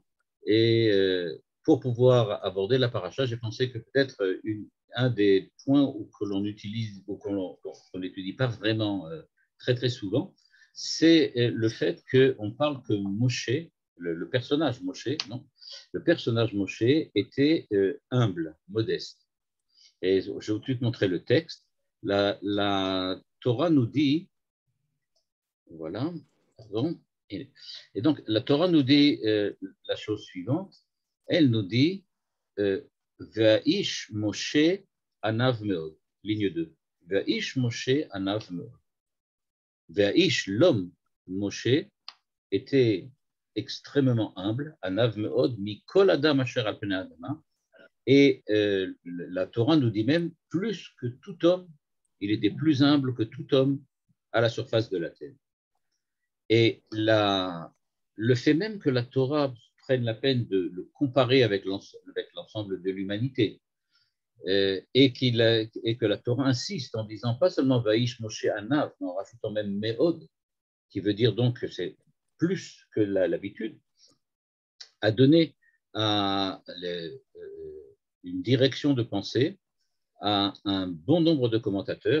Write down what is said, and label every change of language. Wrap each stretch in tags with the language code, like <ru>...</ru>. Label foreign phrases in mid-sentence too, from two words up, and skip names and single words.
<fr>Et pour pouvoir aborder la paracha, j'ai pensé que peut-être un des points que l'on utilise ou qu'on n'étudie pas vraiment très très souvent, c'est le fait qu'on parle que Moshe, le personnage Moshe, non, le personnage Moshe était humble, modeste. Et je vais tout de suite montrer le texte. La Torah nous dit, voilà, pardon, et donc la Torah nous dit la chose suivante, elle nous dit</fr> <he>והאיש משה ענו מאד,</he> <fr>ligne 2.</fr> <he>והאיש משה ענו מאד. והאיש,</he> <fr>l'homme Moshe, était extrêmement humble,</fr> <he>ענו מאד מכל אדם אשר על פני האדמה.</he> <fr>Et la Torah nous dit même plus que tout homme, il était plus humble que tout homme à la surface de la terre. Et le fait même que la Torah prenne la peine de le comparer avec l'ensemble de l'humanité, et que la Torah insiste en disant pas seulement</fr> <he>והאיש משה ענו,</he> <fr>mais en rajoutant même Meod, qui veut dire donc que c'est plus que l'habitude, a donné une direction de pensée à un bon nombre de commentateurs.</fr>